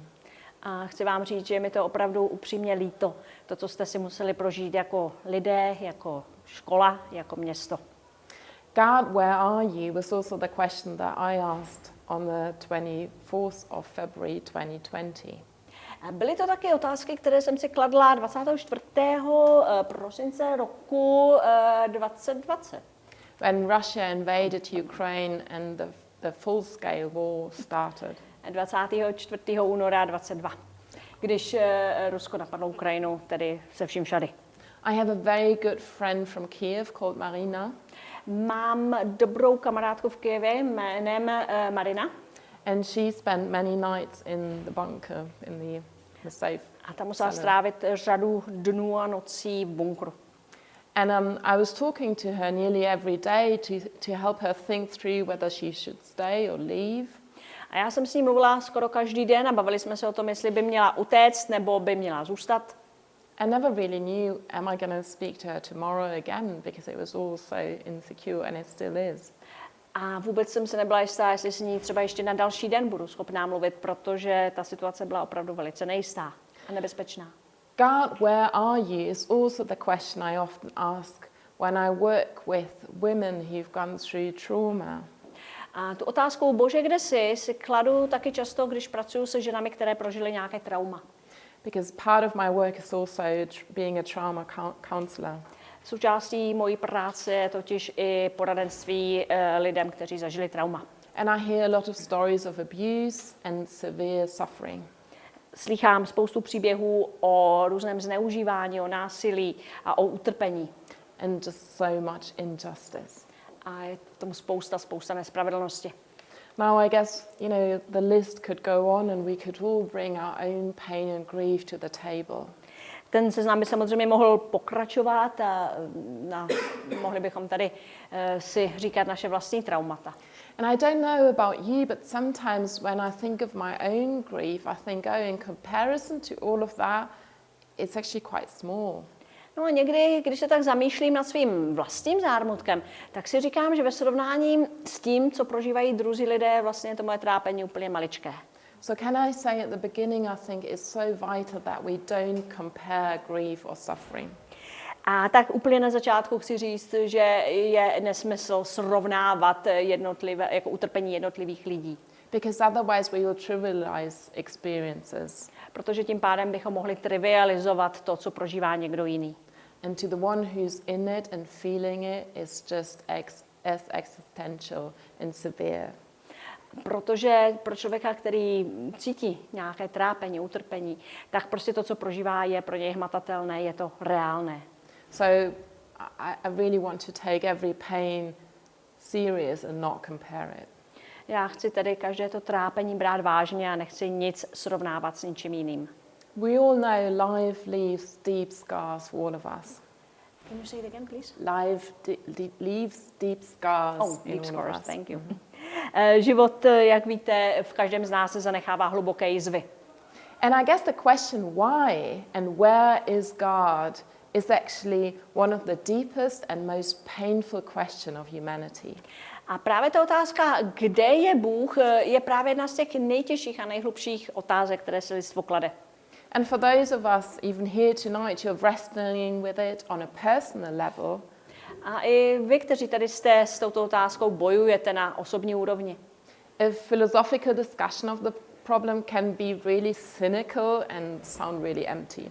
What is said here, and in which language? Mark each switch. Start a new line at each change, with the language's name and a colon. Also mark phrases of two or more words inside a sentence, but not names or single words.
Czech: A chci vám říct, že je mi to opravdu upřímně líto, to, co jste si museli prožít jako lidé, jako škola, jako město.
English: God, where are you was also the question that I asked on the 24th of February 2020.
Czech: Byly to taky otázky, které jsem si kladla 24. prosince roku 2020.
English: When Russia invaded Ukraine and the full-scale war started.
Czech: 24. února 22, když Rusko napadlo Ukrajinu, tedy se vším všady.
English: I have a very good friend from Kiev called Marina.
Czech: Mám dobrou kamarádku v Kyjevě jménem Marina.
English: And she spent many nights in the bunker, in the safe.
Czech: A tam musela strávit řadu dnů a nocí v bunkru.
English: And I was talking to her nearly every day to help her think through whether she should stay or leave.
Czech: A já jsem s ní mluvila skoro každý den a bavili jsme se o tom, jestli by měla utéct nebo by měla zůstat.
English: I never really knew, am I going to speak to her tomorrow again, because it was all so insecure and it still is.
Czech: A vůbec jsem se nebyla jistá, jestli s ní třeba ještě na další den budu schopná mluvit, protože ta situace byla opravdu velice nejistá a nebezpečná.
English: God, where are you is also the question I often ask when I work with women who've gone through trauma.
Czech: A tu otázku, Bože, kde jsi, si kladu taky často, když pracuji se ženami, které prožily nějaké trauma.
English: Because part of my work is also being a trauma counselor.
Czech: Součástí mojí práce je totiž i poradenství lidem, kteří zažili trauma.
English: And I hear a lot of stories of abuse and severe suffering.
Czech: Slychám spoustu příběhů o různém zneužívání, o násilí a o utrpení.
English: And just so much injustice.
Czech: A je v tom spousta nespravedlnosti.
English: Now I guess, the list could go on and we could all bring our own pain and grief to the table.
Czech: Ten seznam by samozřejmě mohl pokračovat a mohli bychom tady si říkat naše vlastní traumata.
English: And I don't know about you, but sometimes when I think of my own grief, I think, in comparison to all of that, it's actually quite small.
Czech: No a někdy, když se tak zamýšlím nad svým vlastním zármutkem, tak si říkám, že ve srovnání s tím, co prožívají druzí lidé, vlastně to moje trápení úplně maličké.
English: So can I say at the beginning, I think it's so vital that we don't compare grief or suffering.
Czech: A tak úplně na začátku chci říct, že je nesmysl srovnávat jako utrpení jednotlivých lidí.
English: Because otherwise we will trivialize experiences.
Czech: Protože tím pádem bychom mohli trivializovat to, co prožívá někdo jiný.
English: And to the one who's in it and feeling it is just as existential and severe.
Czech: Protože pro člověka, který cítí nějaké trápení, utrpení, tak prostě to, co prožívá, je pro něj hmatatelné, je to reálné.
English: So I really want to take every pain serious and not compare it.
Czech: Já chci tedy každé to trápení brát vážně a nechci nic srovnávat s ničím jiným.
English: We all know life leaves deep scars for all of us. Can you say it again, please? Life leaves deep scars Deep in all scars, of us. thank you.
Czech: Život, jak víte, v každém z nás se zanechává hluboké jizvy.
English: And I guess the question why and where is God is actually one of the deepest and most painful question of humanity.
Czech: A právě ta otázka, kde je Bůh, je právě jedna z těch nejtěžších a nejhlubších otázek, které se lidstvo klade.
English: And for those of us even here tonight who are wrestling with it on a personal level,
Czech: a i vy, kteří tady jste s touto otázkou, bojujete na osobní úrovni.
English: a philosophical discussion of the problem can be really cynical and sound really empty.